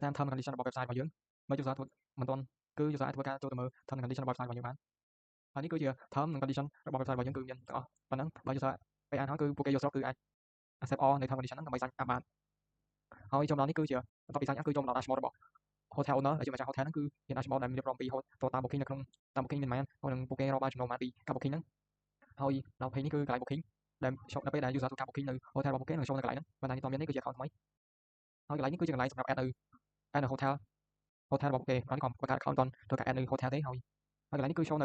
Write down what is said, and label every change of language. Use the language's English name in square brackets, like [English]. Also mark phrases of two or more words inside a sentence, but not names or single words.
[Khmer] តាម [English] term condition [Khmer] របស់ website របស់យើងបើ user ធ្វើមិនទាន់គឺ user អាចធ្វើការចូលទៅមើល [English] term condition [Khmer] របស់ website របស់យើងបានហើយនេះគឺជា term និង condition របស់ website របស់យើងគឺមានទាំងអស់ប៉ុណ្ណឹងបើ user ពេលអានហើយគឺពួកគេយល់ស្របគឺ អាច [English] accept all [Khmer] នៅ term condition ហ្នឹងដើម្បី [English] sign up [Khmer] បានហើយចំណុចនេះគឺជាបន្ទាប់ពី [English] sign up [Khmer] គឺចូលមកដល់ dashboard របស់ [English] hotel owner [Khmer] ដែលជាម្ចាស់ hotel ហ្នឹងគឺមាន dashboard ដែលមានរៀបរាប់ពីតាម booking នៅក្នុងតាម booking មានប៉ុន្មានហើយនឹង ពួកគេរកបានចំណូលបានពីការ booking ហ្នឹងហើយដល់ page នេះគឺកន្លែង booking ដែលដល់ពេលដែល user ធ្វើការ booking នៅ hotel របស់ពួកគេនឹងចូលនៅកន្លែងហ្នឹងបណ្ដាញតមាននេះគឺជា account ថ្មីហើ យកន្លែងនេះគឺជាកន្លែងសម្រាប់ add នៅ hotel របស់ពួកគេហើយក៏បង្កើត account មិនទាន់ធ្វើការ add នៅ hotel ទេហើយកន្លែងនេះគឺ show នៅ